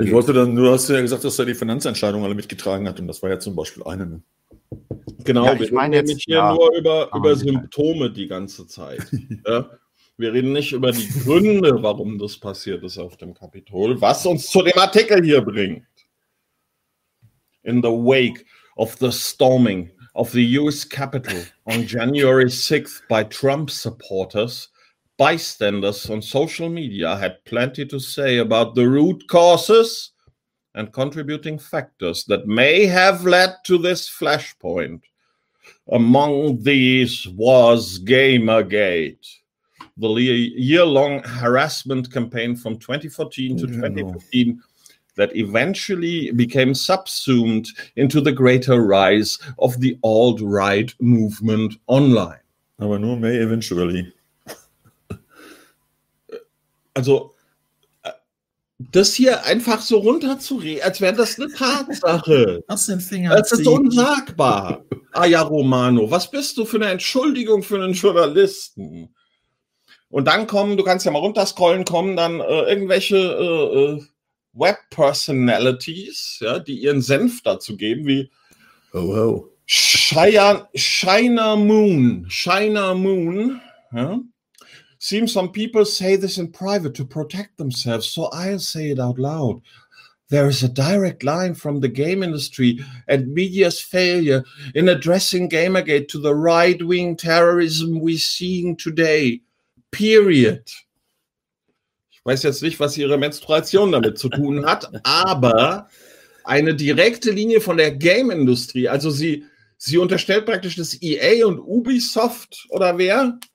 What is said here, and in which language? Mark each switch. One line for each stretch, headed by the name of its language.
German: Ich wollte dann, du hast ja gesagt, dass er die Finanzentscheidung alle mitgetragen hat und das war ja zum Beispiel eine. Genau, ja, ich meine jetzt hier nur über Symptome die ganze Zeit. Ja? Wir reden nicht über die Gründe, warum das passiert ist auf dem Kapitol, was uns zu dem Artikel hier bringt.
English: In the wake of the storming of the US Capitol on January 6th by Trump supporters, bystanders on social media had plenty to say about the root causes and contributing factors that may have led to this flashpoint. Among these was Gamergate, the year-long harassment campaign from 2014 to 2015 that eventually became subsumed into the greater rise of the alt-right movement online.
German: Aber nur
English: May eventually.
German: Also, das hier einfach so runterzureden, als wäre das eine Tatsache. Lass den Finger ziehen. Das ist unsagbar. Ah ja, Romano, was bist du für eine Entschuldigung für einen Journalisten? Und dann kommen, du kannst ja mal runterscrollen, kommen dann irgendwelche Web-Personalities, ja, die ihren Senf dazu geben, wie oh, wow. Shiner Moon, ja.
English: Seems some people say this in private to protect themselves, so I'll say it out loud. There is a direct line from the game industry and media's failure in addressing Gamergate to the right-wing terrorism we're seeing today. Period.
German: Ich weiß jetzt nicht, was Ihre Menstruation damit zu tun hat, aber eine direkte Linie von der Game-Industrie, also sie, Sie unterstellt praktisch das EA und Ubisoft oder wer?